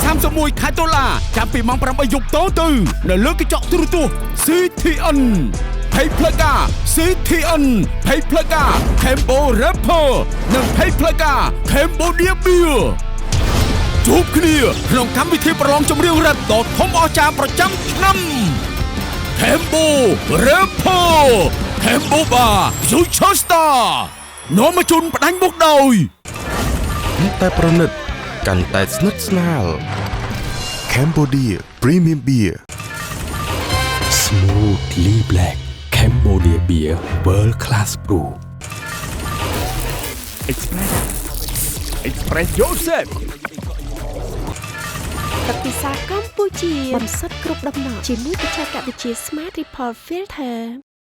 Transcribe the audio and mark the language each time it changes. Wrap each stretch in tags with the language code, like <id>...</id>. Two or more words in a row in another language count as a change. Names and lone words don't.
<km>31ខែតុលាចាប់ពីម៉ោង 8 យប់តទៅនៅលើកញ្ចក់ទូរទស្សន៍ CTN ផេកផ្លូវការ CTN ផេកផ្លូវការ Tempo Rapper និងផេកផ្លូវការ Cambodia Beer ជួបគ្នាក្នុងកម្មវិធីប្រឡងចម្រៀងរ៉េបដ៏ធំអស្ចារ្យប្រចាំឆ្នាំ Tempo Rapper Tempo Bar Future Star នាំមកជូនផ្ដាច់មុខដោយ តែប្រណិតកាន់តែស្និទ្ធស្នាល Cambodia Premium Beer</km> <en>Smoothly Black Cambodia Beer World Class Brew Express Yourself</en> <km>ទឹកពិសាកម្ពុជាបន្សុទ្ធគ្រប់ដំណក់ជាមួយបច្ចេកវិទ្យា Smart Report Filter</km>